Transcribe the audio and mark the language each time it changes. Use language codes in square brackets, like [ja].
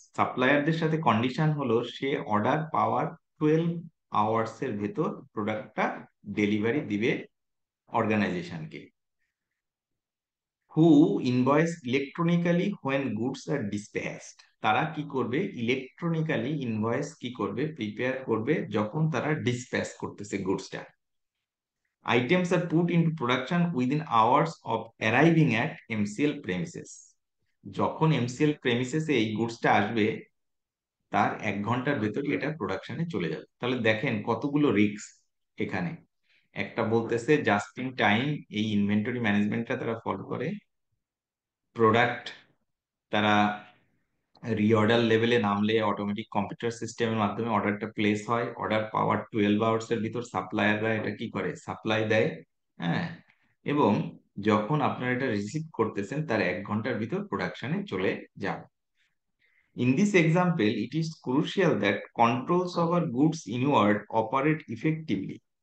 [bn] সাপ্লায়ারদের সাথে কন্ডিশন হলো সে অর্ডার পাওয়ার 12 আওয়ার্স এর ভেতর প্রোডাক্টটা ডেলিভারি দিবে অর্গানাইজেশনকে। [en] Who invoice electronically when goods are dispatched. [bn] তারা কি করবে? ইলেকট্রনিক্যালি ইনভয়েস কি করবে? প্রিপেয়ার করবে যখন তারা ডিসপ্যাচ করতেছে গুডসটা। [en] Items are put into production within hours of arriving at MCL premises. [bn] যখন এমসিএল প্রেমিসেসে এই গুডসটা আসবে, তার 1 ঘন্টার ভেতরই এটা প্রোডাকশনে চলে যাবে। তাহলে দেখেন কতগুলো রিস্ক এখানে। একটা বলতেছে জাস্ট ইন টাইম, এই ইনভেন্টরি ম্যানেজমেন্টটা তারা ফলো করে। প্রোডাক্ট তারা রিঅর্ডার লেভেলে নামলে অটোমেটিক কম্পিউটার সিস্টেমের মাধ্যমে অর্ডারটা প্লেস হয়। অর্ডার পাওয়ার 12 আওয়ার্স এর ভিতর সাপ্লায়াররা এটা কি করে? সাপ্লাই দেয়। হ্যাঁ, এবং যখন আপনারা এটা রিসিভ করতেছেন তার 1 ঘন্টার ভিতর প্রোডাকশনে চলে যাবে। [en] In this example, it is crucial that controls over goods inward operate effectively.